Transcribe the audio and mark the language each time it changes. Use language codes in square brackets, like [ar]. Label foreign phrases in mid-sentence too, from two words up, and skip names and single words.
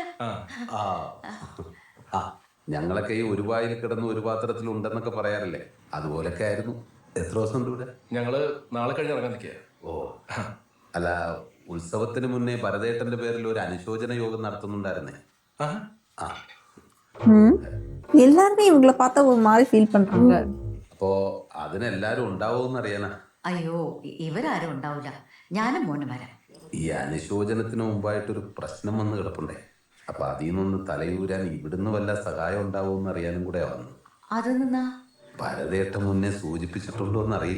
[ml] ആ ആ ഞങ്ങളൊക്കെ ഈ ഒരു വായിൽ കിടന്ന് ഒരു പാത്രത്തിൽ ഉണ്ടെന്നൊക്കെ പറയാറില്ലേ? അതുപോലൊക്കെ ആയിരുന്നു. എത്ര ദിവസം ഉണ്ട് ഇവിടെ? ഞങ്ങള് നാളെ കഴിഞ്ഞ് ഇറങ്ങാൻ നിൽക്കുക. ഓ, അല്ല, ഉത്സവത്തിന് മുന്നേ ഭരതേട്ടന്റെ പേരിൽ ഒരു അനുശോചന യോഗം നടത്തുന്നുണ്ടായിരുന്നേ. ആ, [ta] எல்லாருமே இவங்கள பார்த்தா ஒரு மாதிரி ஃபீல் பண்றாங்க. [ml] അപ്പോ അതിനെല്ലാരും ഉണ്ടാവുമെന്ന് അറിയാനാ. അയ്യോ, ഇവരാരും ഉണ്ടാവില്ല. ഞാനും മോനും വരാം. ഈ അനുശോചനത്തിന് മുമ്പായിട്ടൊരു പ്രശ്നം വന്ന് കിടപ്പുണ്ടേ. അപ്പൊ അതിൽ നിന്നൊന്ന് തലയൂരാൻ ഇവിടുന്ന് വല്ല സഹായം ഉണ്ടാവുമെന്ന് അറിയാനും കൂടെ വന്നു. അത് നിന്നാ ഭരതേട്ടൻ മുന്നേ സൂചിപ്പിച്ചിട്ടുണ്ടോ എന്ന് അറിയില്ല.